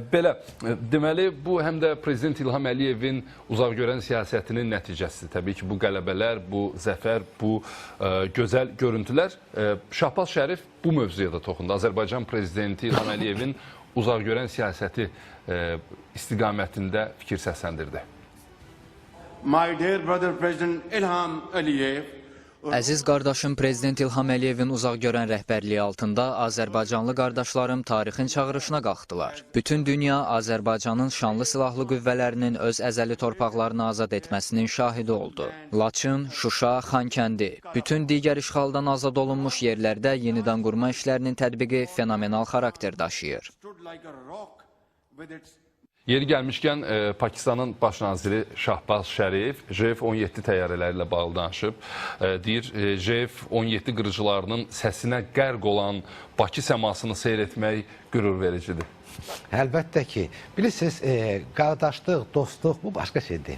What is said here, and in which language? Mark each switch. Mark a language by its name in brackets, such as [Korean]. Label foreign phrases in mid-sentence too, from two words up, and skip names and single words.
[Azerbaijani] Belə, deməli, bu həm də Prezident İlham Əliyevin uzaqgörən siyasətinin nəticəsidir. Təbii ki, bu qələbələr, bu zəfər, bu gözəl görüntülər. Şahbaz Şərif bu mövzuya da toxundu. Azərbaycan Prezidenti İlham Əliyevin uzaqgörən siyasəti istiqamətində fikir səsləndirdi. [English] My dear brother President Ilham Aliyev, [Azerbaijani] Əziz qardaşım Prezident İlham Əliyevin uzaqgörən rəhbərliyi altında Azərbaycanlı qardaşlarım tarixin çağırışına qalxdılar. Bütün dünya Azərbaycanın şanlı silahlı qüvvələrinin öz əzəli torpaqlarını azad etməsinin şahidi oldu. Laçın, Şuşa, Xankəndi, bütün digər işğaldan azad olunmuş yerlərdə yenidən qurma işlərinin tətbiqi fenomenal xarakter daşıyır. [English] stood like a rock with its [Azerbaijani] Yeri gəlmişkən, Pakistanın baş naziri Şahbaz Şərif JF-17 təyyarələri ilə bağlı danışıb. Deyir, JF-17 qırıcılarının səsinə qərq olan Bakı səmasını seyr etmək qürur vericidir. Əlbəttə ki, bilirsiniz, qardaşlıq, dostluq bu başqa şeydir.